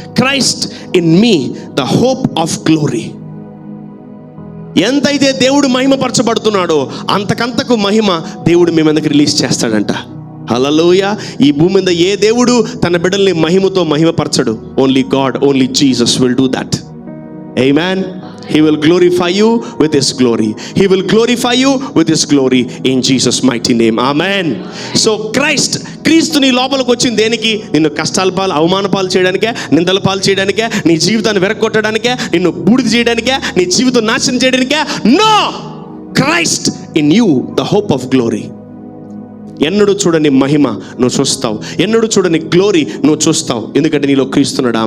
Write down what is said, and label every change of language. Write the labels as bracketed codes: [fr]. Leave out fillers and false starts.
[en] Christ in me the hope of glory. [te] ఎంతైతే దేవుడు మహిమపరచబడుతున్నాడో అంతకంతకు మహిమ దేవుడు మీ మీదకి రిలీజ్ చేస్తాడంట. హల్లెలూయా. ఈ భూమి మీద ఏ దేవుడు తన బిడ్డల్ని మహిమతో మహిమపరచడు. [en] Only God, only Jesus will do that. Amen. He will glorify you with His glory. He will glorify you with His glory in Jesus' mighty name. Amen. [te] So క్రీస్తు నీ లోపలికి వచ్చింది దేనికి? నిన్ను కష్టాల పాలు, అవమాన పాలు చేయడానికే, నిందల పాలు చేయడానికే, నీ జీవితాన్ని వెరగొట్టడానికే, నిన్ను బూడిద చేయడానికే, నీ జీవితం నాశనం చేయడానికే? [en] No, Christ in you the hope of glory. [te] ఎన్నడూ చూడని మహిమ నువ్వు చూస్తావు, ఎన్నడూ చూడని గ్లోరీ నువ్వు చూస్తావు, ఎందుకంటే నీలో క్రీస్తున్నాడు.